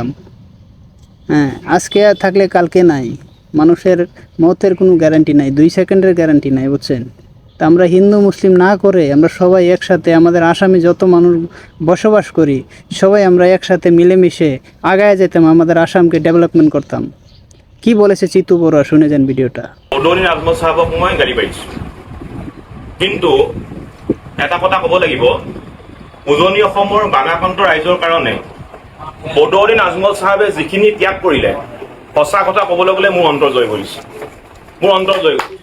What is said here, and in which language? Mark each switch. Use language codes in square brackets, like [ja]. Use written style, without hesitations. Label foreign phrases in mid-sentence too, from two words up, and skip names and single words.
[bn] হ্যাঁ, আজকে থাকলে কালকে নাই, মানুষের মতের কোনো গ্যারান্টি নাই, 2 সেকেন্ডের গ্যারান্টি নাই, বুঝছেন। তা আমরা হিন্দু মুসলিম না করে আমরা সবাই একসাথে, আমাদের আসামে যত মানুষ বসবাস করি সবাই আমরা একসাথে মিলেমিশে আগায় যেতাম, আমাদের আসামকে ডেভেলপমেন্ট করতাম। কি বলেছে চিতু বড়ুয়া, শুনে যান ভিডিওটা। [as] বদরুদ্দিন আজমল সাহেবক মই গালি পাৰিছো, কিন্তু এটা কথা ক'ব লাগিব, উজনি অসমৰ বাগাকন্ত ৰাইজৰ কাৰণে বদরুদ্দিন আজমল সাহেবে যিখিনি ত্যাগ কৰিলে, সঁচা কথা ক'বলৈ গ'লে মোৰ অন্তৰ জয় কৰিছে, মোৰ অন্তৰ জয় কৰিছে।